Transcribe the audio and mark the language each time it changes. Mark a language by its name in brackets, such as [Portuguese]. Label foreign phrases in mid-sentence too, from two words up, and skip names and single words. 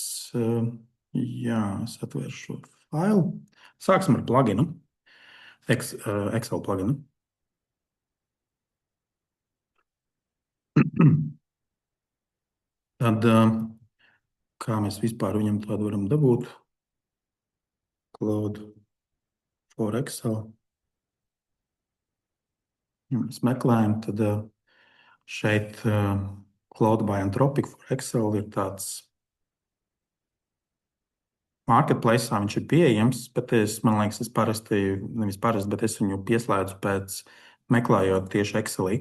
[Latvian] Jā, es atvēršu šo failu. Sāksim ar pluginu. Excel pluginu. Tad, kā mēs vispār viņam tādu varam dabūt? Cloud for Excel. Ja mēs meklējam, tad šeit Cloud by Anthropic for Excel ir tāds marketplace, viņš ir pieejams, bet man liekas, bet es viņu pieslēdzu pēc meklējot tieši Excelī.